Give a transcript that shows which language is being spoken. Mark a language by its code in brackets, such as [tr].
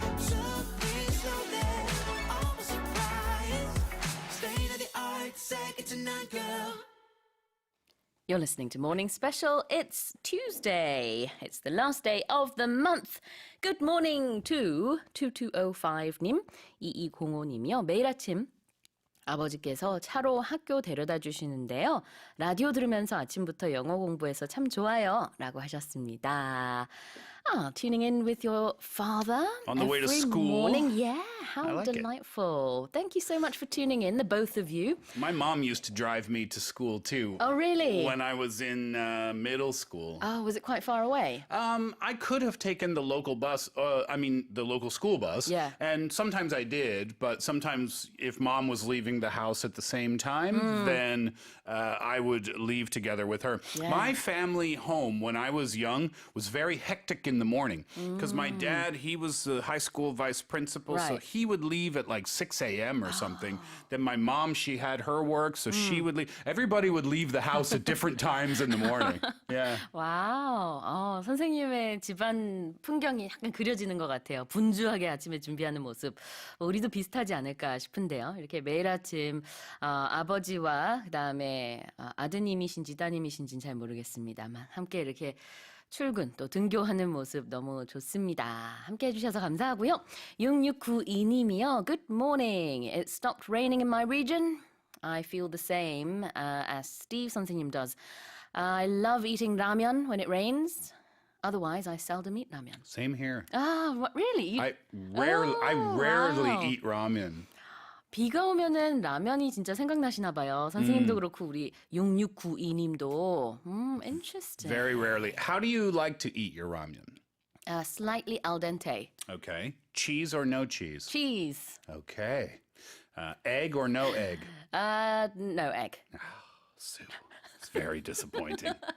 [en] Took me slowly, almost surprised. State of the art, second to none, girl. You're listening to Morning Special. It's Tuesday. It's the last day of the month. Good morning to 2205님, 2205님이요. [ko] 매일 아침 아버지께서 차로 학교 데려다 주시는데요. 라디오 들으면서 아침부터 영어 공부해서 참 좋아요. 라고 하셨습니다. [en] tuning in with your father On the way to every school. morning. Yeah, how like it. delightful. Thank you so much for tuning in, the both of you. My mom used to drive me to school too. Oh, really? When I was in middle school. Oh, was it quite far away? I could have taken the local bus, the local school bus. Yeah. And sometimes I did, but sometimes if mom was leaving the house at the same time, then I would leave together with her. Yeah. My family home when I was young was very hectic in the morning because my dad, he was the high school vice principal, so Right. he would leave at like 6 a.m. or something. Then my mom, she had her work, so she would leave. Everybody would leave the house at different times in the morning. Yeah. [ko] 와우. 선생님의 집안 풍경이 약간 그려지는 것 같아요. 분주하게 아침에 준비하는 모습. 우리도 비슷하지 않을까 싶은데요. 이렇게 매일 아침 아버지와 그다음에 아드님이신지 따님이신지는 잘 모르겠습니다만 함께 이렇게 출근 또 등교하는 모습 너무 좋습니다. 함께 해주셔서 감사하고요. [en] 6692님이요. Good morning. It stopped raining in my region. I feel the same as Steve 선생님 does. I love eating ramen when it rains. Otherwise, I seldom eat ramen. Same here. Really? I rarely wow. eat ramen. [ko] 비가 오면은 라면이 진짜 생각나시나 봐요. 선생님도 그렇고 우리 6692님도. [en] Interesting. Very rarely. How do you like to eat your ramen? Slightly al dente. Okay. Cheese or no cheese? Cheese. Okay. Egg or no egg? No egg. Sue, it's very disappointing.